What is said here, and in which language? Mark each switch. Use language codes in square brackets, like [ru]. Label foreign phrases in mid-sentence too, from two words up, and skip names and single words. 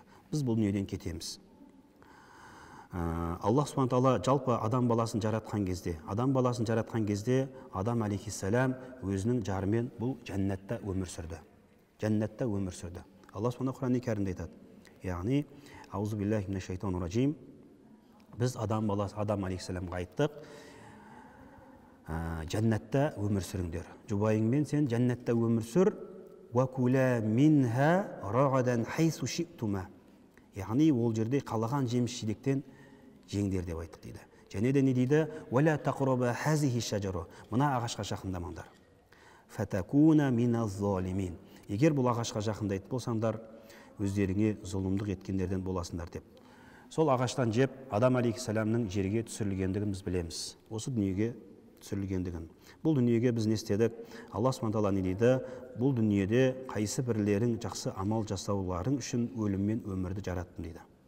[kk] Біз бұл дүниеден кетеміз. Аллах субхана тағала жалпы адам баласын жаратқан кезде, Адам алейхиссалам өзінің жарымен бұл жәннатта өмір сүрді. Аллах субхана Құран-ы Кәрімде айтады. Яғни, [ar] أعوذ بالله من الشيطان الرجيم. [kk] біз адам баласы адам алейхисаламға айттық, жәннатта өмір сүріңдер. Жұбайыңмен сен жәннатта өмір сүр. [ar] وكلا منها رغدا حيث شئتما. [kk] Яғни ол жерде қалаған жеміс-жидектен жеңдер деп айттық дейді. Және де не дейді? [ar] ولا تقربا هذه الشجرة. [kk] Мына ағашқа жақындамаңдар. [ar] فتكونا من الظالمين. [kk] Егер бұл ағашқа жақындайтын болсаңдар, өздеріңе зұлымдық еткендерден боласыңдар деп. Сол ағаштан жеп адам алейхиссаламның жерге түсірілгендігін біз білеміз. Осы дүниеге түсірілгендігін. Бұл дүниеге біз не істедік? Алла Субхана тағала не дейді? Бұл дүниеде қайсы бірлерің жақсы амал жасауларың үшін өлім мен өмірді жараттым дейді.